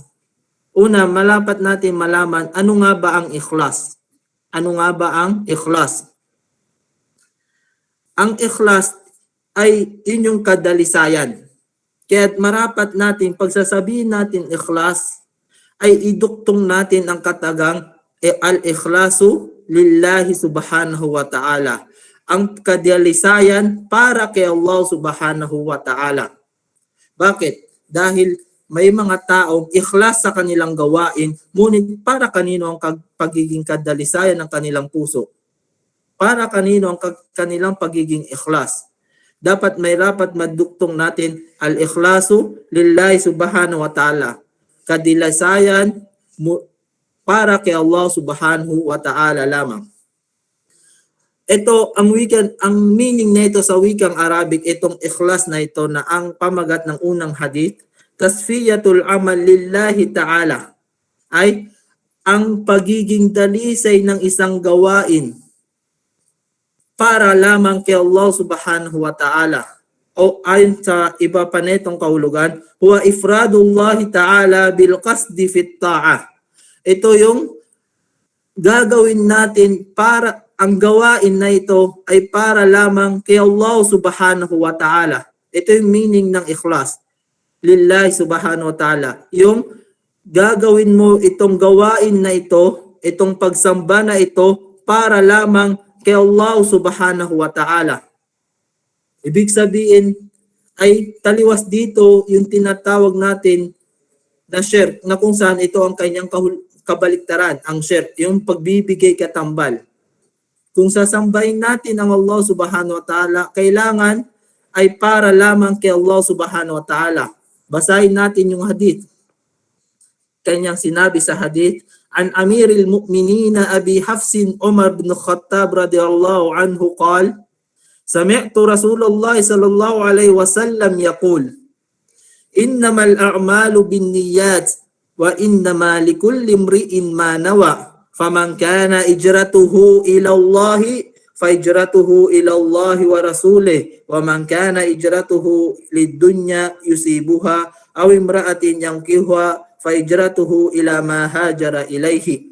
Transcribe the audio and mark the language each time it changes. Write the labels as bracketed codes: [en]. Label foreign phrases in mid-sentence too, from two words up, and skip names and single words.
[tl] Una, malapat natin malaman ano nga ba ang ikhlas. Ano nga ba ang ikhlas? Ang ikhlas ay yun yung kadalisayan. Kaya marapat natin, pagsasabihin natin ikhlas, ay iduktong natin ang katagang [ar] الإخلاص لله سبحانه وتعالى. [tl] Ang kadalisayan para kay Allah [ar] سبحانه وتعالى. [tl] Bakit? Dahil may mga taong ikhlas sa kanilang gawain, ngunit para kanino ang pagiging kadalisayan ng kanilang puso? Para kanino ang kanilang pagiging ikhlas? Dapat may rapat maduktong natin [ar] الإخلاص لله سبحانه وتعالى. [tl] Kadalisayan para kay Allah [ar] سبحانه وتعالى [tl] lamang. Ito ang meaning nito sa wikang Arabic, itong ikhlas na ito na ang pamagat ng unang hadith, [ar] تصفية العمل لله تعالى, [tl] ay ang pagiging dalisay ng isang gawain para lamang kay Allah [ar] سبحانه وتعالى. [tl] O ayon sa iba pa netong kahulugan, [ar] هو إفراد الله تعالى بالقصد في الطاعة. [tl] Ito yung gagawin natin para ang gawain na ito ay para lamang kay Allah [ar] سبحانه وتعالى. [tl] Ito yung meaning ng ikhlas. [ar] لله سبحانه وتعالى. [tl] Yung gagawin mo itong gawain na ito, itong pagsamba na ito, para lamang kay Allah [ar] سبحانه وتعالى. [tl] Ibig sabihin ay taliwas dito yung tinatawag natin na shirk, na kung saan ito ang kanyang kabaliktaran, ang shirk, yung pagbibigay katambal. Kung sasambahin natin ang Allah [ar] سبحانه وتعالى, [tl] kailangan ay para lamang kay Allah [ar] سبحانه وتعالى. [tl] Basahin natin yung hadith. Kanyang sinabi sa hadith, [ar] عن أمير المؤمنين أبي حفص عمر بن الخطاب رضي الله عنه قال، سمعت رسول الله صلى الله عليه وسلم يقول، إنما الأعمال بالنيات وإنما لكل امرئ ما نوى، فمن كانت هجرته إلى الله فهجرته إلى الله ورسوله، ومن كانت هجرته لدنيا يصيبها أو امرأة ينكحها فهجرته إلى ما هاجر إليه.